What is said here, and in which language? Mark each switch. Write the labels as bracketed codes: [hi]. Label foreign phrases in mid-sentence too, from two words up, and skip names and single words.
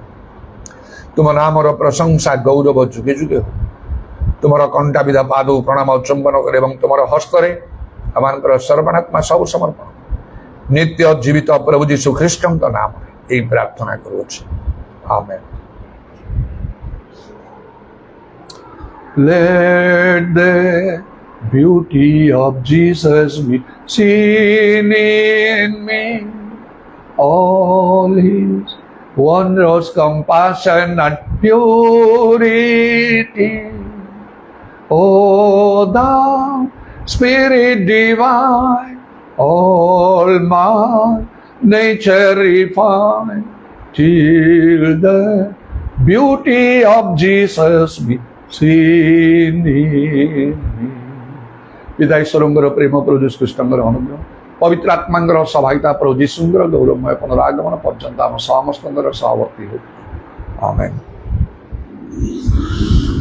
[or] ତୁମ ନାମର ପ୍ରଶଂସା ଗୌରବ ଯୁଗେ ଯୁଗେ ହଉ। ତୁମର କଣ୍ଟା ବିଧା ପାଦ ପ୍ରଣାମ ଚୁମ୍ବନ କରେ ଏବଂ ତୁମର ହସ୍ତରେ ଆମମାନଙ୍କର ସର୍ବାତ୍ମା ସବୁ ସମର୍ପଣ ନିତ୍ୟ ଜୀବିତ ପ୍ରଭୁ ଯୀଶୁ ଖ୍ରୀଷ୍ଟଙ୍କ ନାମରେ ଏହି ପ୍ରାର୍ଥନା କରୁଅଛି, ଆମେନ୍। [en] Let the beauty of Jesus be seen in me, all his wondrous compassion and purity. O thou Spirit divine, all my nature refine, till the beauty of Jesus be seen in me. [or] ପିତା ଈଶ୍ୱରଙ୍କର ପ୍ରେମ, ପ୍ରଭୁ ଯୀଶୁ ଖ୍ରୀଷ୍ଟଙ୍କର ଅନୁଗ୍ରହ, ପବିତ୍ର ଆତ୍ମାଙ୍କର ସହାୟତା, ପ୍ରଭୁ ଯୀଶୁଙ୍କର ଗୌରବମୟ ପୁନରାଗମନ ପର୍ଯ୍ୟନ୍ତ ଆମ ସମସ୍ତଙ୍କର ସହବର୍ତ୍ତୀ ହେଉ, ଆମେନ୍।